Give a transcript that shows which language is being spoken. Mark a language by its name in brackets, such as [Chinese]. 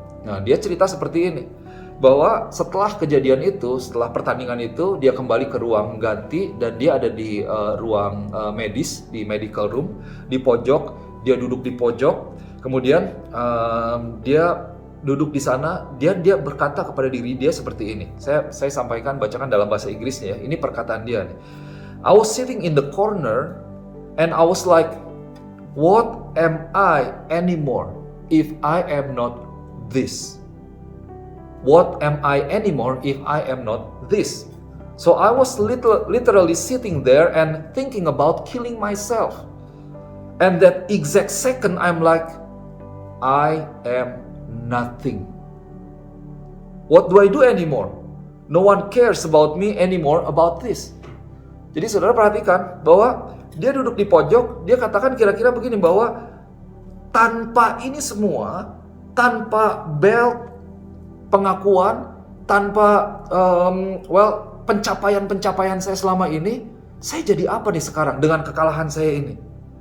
[Indonesian] Nah, dia cerita seperti ini. Bahwa setelah kejadian itu, setelah pertandingan itu, dia kembali ke ruang ganti dan dia ada di ruang medis, di [English] medical room, [Indonesian] di pojok. Dia duduk di pojok, kemudian dia duduk di sana, dia berkata kepada diri dia seperti ini. Saya bacakan dalam bahasa Inggrisnya ya. Ini perkataan dia nih. [English] I was sitting in the corner and I was like, what am I anymore if I am not this? What am I anymore if I am not this? So I was literally sitting there and thinking about killing myself. And that exact second I'm like, I am nothing. What do I do anymore? No one cares about me anymore about this. [Indonesian] Jadi saudara perhatikan bahwa dia duduk di pojok, dia katakan kira-kira begini, bahwa tanpa ini semua, tanpa belt, pengakuan, tanpa pencapaian saya selama ini, saya jadi apa nih sekarang dengan kekalahan saya ini?